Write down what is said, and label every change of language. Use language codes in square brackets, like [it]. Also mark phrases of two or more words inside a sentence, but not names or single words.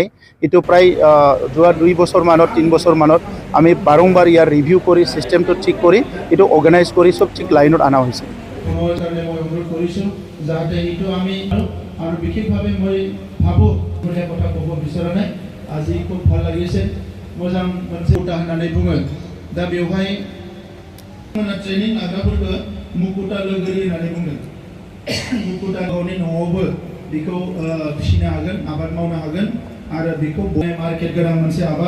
[as] এইটো প্ৰায় যোৱা 2 বছৰমানত 3 বছৰমানত আমি বাৰম্বাৰ ইয়াৰ ৰিভিউ কৰি ছিষ্টেমটো ঠিক কৰি এইটো অৰ্গেনাইজ কৰি চব ঠিক লাইনত অনা হৈছে। আৰু বিশেষভাৱে মই ভাবোঁ কথা ক'ব বিচৰা নাই, আজি খুব ভাল লাগিছে, [brx] मोजां मोनसे हुदा होननानै बुङो। दा बेवहाय ट्रेनिं लाग्राफोरखौ मुकुता लोगोरि होननानै बुंदों। मुकुता गावनि न'आवबो बेखौ फिसिनो हागोन, आबाद मावनो हागोन आरो बेखौ मार्केट गोनां मोनसे आबाद।